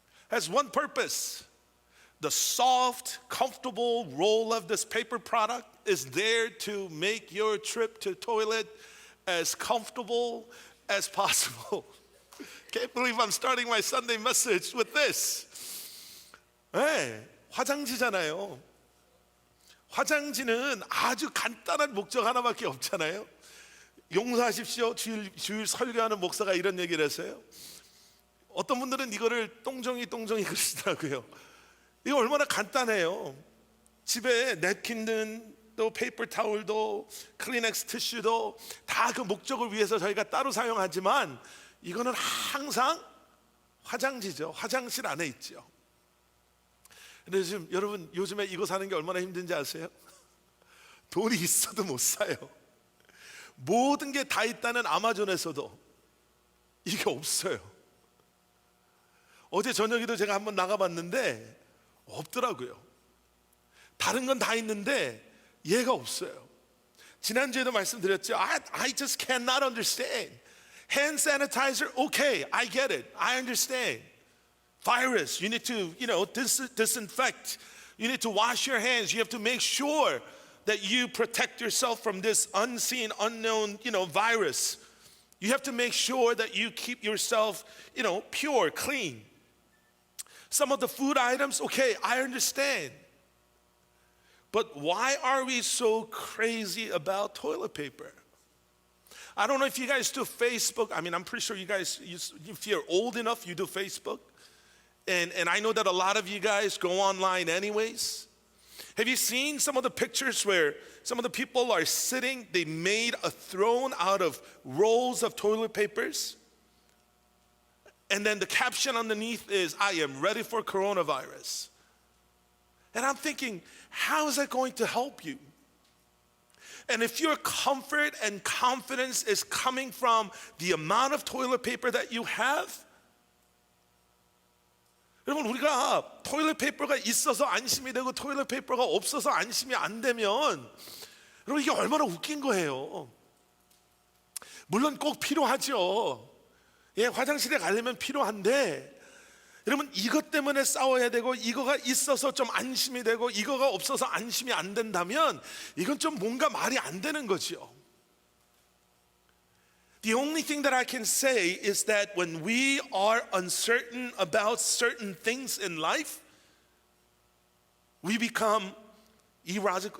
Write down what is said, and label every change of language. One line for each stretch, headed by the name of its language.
English: Has one purpose. The soft, comfortable roll of this paper product is there to make your trip to toilet as comfortable as possible. Can't believe I'm starting my Sunday message with this.
Korean: 네, 화장지잖아요. 화장지는 아주 간단한 목적 하나밖에 없잖아요. 용서하십시오. 주일 설교하는 목사가 이런 얘기를 했어요. 어떤 분들은 이거를 똥종이 그러시더라고요. 이거 얼마나 간단해요. 집에 냅킨도 페이퍼 타올도 클리넥스 티슈도 다 그 목적을 위해서 저희가 따로 사용하지만 이거는 항상 화장지죠. 화장실 안에 있죠. 근데 지금 여러분 요즘에 이거 사는 게 얼마나 힘든지 아세요? 돈이 있어도 못 사요. 모든 게 다 있다는 아마존에서도 이게 없어요. 어제 저녁에도 제가 한번 나가봤는데 없더라고요. 다른 건 다 있는데 얘가 없어요. 지난주에도 말씀드렸죠.
English: I just cannot understand. Hand sanitizer, okay, I get it. I understand. Virus, you need to, disinfect. You need to wash your hands. You have to make sure that you protect yourself from this unseen, unknown, virus. You have to make sure that you keep yourself, pure, clean. Some of the food items, okay, I understand. But why are we so crazy about toilet paper? I don't know if you guys do Facebook. I mean, I'm pretty sure you guys, if you're old enough, you do Facebook. And I know that a lot of you guys go online anyways. Have you seen some of the pictures where some of the people are sitting, they made a throne out of rolls of toilet papers? And then the caption underneath is, I am ready for coronavirus. And I'm thinking, how is that going to help you? And if your comfort and confidence is coming from the amount of toilet paper that you have,
Korean: 여러분 우리가 토일렛 페이퍼가 있어서 안심이 되고 토일렛 페이퍼가 없어서 안심이 안 되면 여러분 이게 얼마나 웃긴 거예요. 물론 꼭 필요하죠. 예, 화장실에 가려면 필요한데 여러분 이것 때문에 싸워야 되고 이거가 있어서 좀 안심이 되고 이거가 없어서 안심이 안 된다면 이건 좀 뭔가 말이 안 되는 거죠.
English: The only thing that I can say is that when we are uncertain about certain things in life, we become irrational.